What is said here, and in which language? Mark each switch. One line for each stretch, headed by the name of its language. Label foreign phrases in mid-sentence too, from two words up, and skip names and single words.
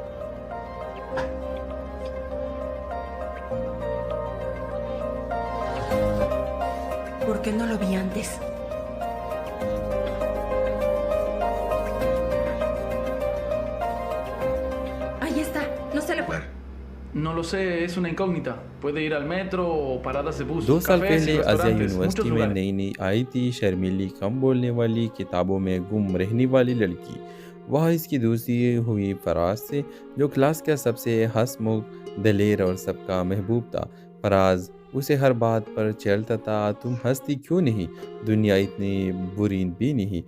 Spanish: ¿Por qué no lo vi antes? Ahí está, no se le puede. No lo sé, es una incógnita. Puede ir al metro o paradas de bus,
Hindi: 2 साल
Spanish: cafés y
Hindi: पहले आजिया
Spanish: restaurantes, muchos
Hindi: यूनिवर्सिटी में
Spanish: lugares.
Hindi: नई नई आई थी शर्मीली कम बोलने वाली किताबों में गुम रहने वाली लड़की। वह इसकी दोस्ती हुई फराज से जो क्लास का सबसे हंसमुख दलेर और सबका महबूब था। फराज उसे हर बात पर छेड़ता था, तुम हंसती क्यों नहीं, दुनिया इतनी बुरी भी नहीं।